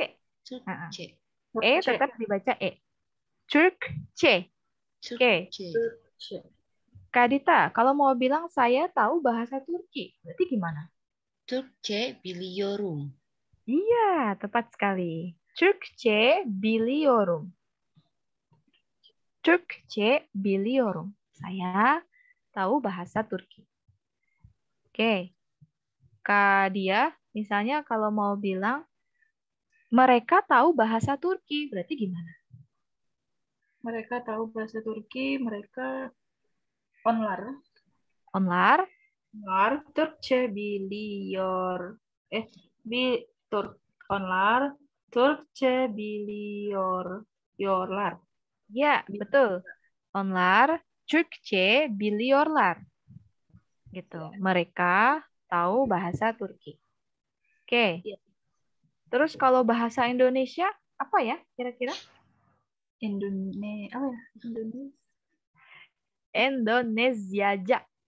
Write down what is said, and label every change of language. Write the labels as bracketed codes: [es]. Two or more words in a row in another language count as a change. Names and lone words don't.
[id] E tetap dibaca E. Turkce. Oke. Kak Dita, kalau mau bilang saya tahu bahasa Turki, berarti gimana? [tr] Turkce biliyorum. [id] Iya, tepat sekali. [tr] Türkçe biliyorum. Türkçe biliyorum. [id] Saya tahu bahasa Turki. Oke. Kak Dia, misalnya kalau mau bilang mereka tahu bahasa Turki, berarti gimana? Mereka tahu bahasa Turki, mereka onlar. Onlar. [tr] Onlar Türkçe biliyor. Onlar Türkçe biliyorlar. [id] Ya, betul. [tr] Onlar Türkçe biliyorlar. [id] Gitu. Mereka tahu bahasa Turki. Oke. Terus kalau bahasa Indonesia apa ya kira-kira? Indonesiaja.